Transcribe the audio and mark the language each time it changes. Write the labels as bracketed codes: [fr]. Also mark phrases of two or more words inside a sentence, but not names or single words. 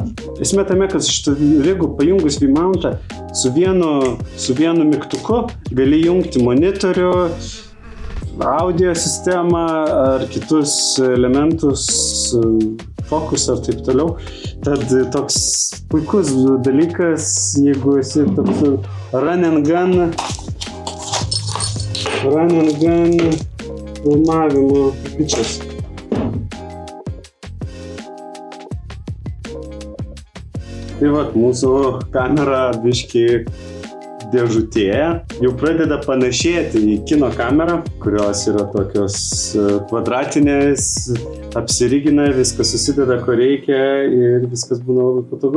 [lt] Esmė tame, kad šitą rigų pajungus V-mountą su vienu mygtuku gali jungti monitorių, audio sistemą ar kitus elementus, fokusą ir taip toliau. Tad toks puikus dalykas, jeigu esi toks [en] run and gun [lt] filmavimo bičias. Tai vat, mūsų kamera biški dėžutėje jau pradeda panašėti į kino kamerą, kurios yra tokios kvadratinės, apsirigina, viskas susideda, ko reikia ir viskas būna labai patogu.